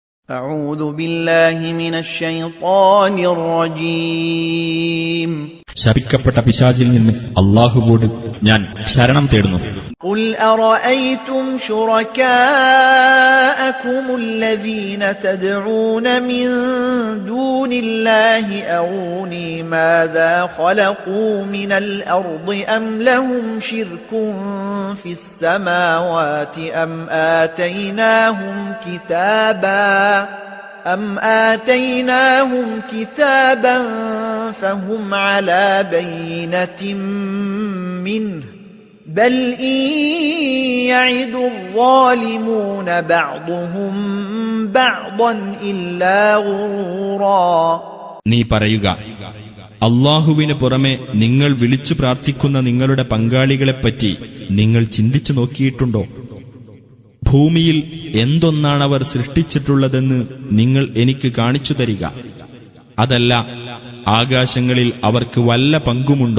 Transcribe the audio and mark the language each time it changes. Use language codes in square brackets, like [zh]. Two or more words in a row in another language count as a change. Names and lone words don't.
[ar] أعوذ بالله من الشيطان الرجيم. [ml] ശപിക്കപ്പെട്ട പിശാചിൽ നിന്ന് അല്ലാഹുവോട് ഞാൻ ശരണം തേടുന്നു. [ar] قل أرأيتم شركاءكم الذين تدعون من دون الله أروني ماذا خلقوا من الأرض أم لهم شرك في السماوات أم آتيناهم كتابا فهم على بينة منه بل إن يعد الظالمون بعضهم بعضا إلا غرورا. [ml] നീ പറയുക, അല്ലാഹുവിന് പുറമെ നിങ്ങൾ വിളിച്ചു പ്രാർത്ഥിക്കുന്ന നിങ്ങളുടെ പങ്കാളികളെപ്പറ്റി നിങ്ങൾ ചിന്തിച്ചു നോക്കിയിട്ടുണ്ടോ? ഭൂമിയിൽ എന്തൊന്നാണവർ സൃഷ്ടിച്ചിട്ടുള്ളതെന്ന് നിങ്ങൾ എനിക്ക് കാണിച്ചു തരിക. അതല്ല, ആകാശങ്ങളിൽ അവർക്ക് വല്ല പങ്കുമുണ്ടോ?